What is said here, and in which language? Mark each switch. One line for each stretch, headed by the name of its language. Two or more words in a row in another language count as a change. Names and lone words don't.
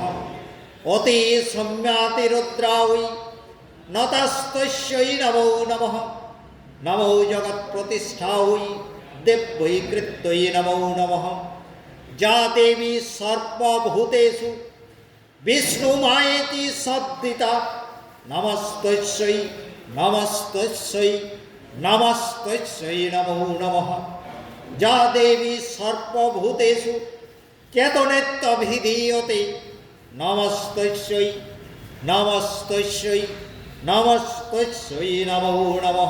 Sanskrit: অতি সৌম্যাতিরুদ্রায় নতস্তস্যৈ নমো নমঃ। নমো জগৎপ্রতিষ্ঠায় দেব্যৈ কৃত্যৈ নমো নমঃ। যা দেবী সর্বভূতেষু বিষ্ণুমায়েতি সদ্দিতা নমস্তস্যৈ নমস্তস্যৈ নমস্তস্যৈ নমো নমঃ। যা দেবী সর্বভূতেষু চেতনেত্তভিধীয়তে নমস্তস্যৈ নমস্তস্যৈ নমস্তস্যৈ নমো নমঃ।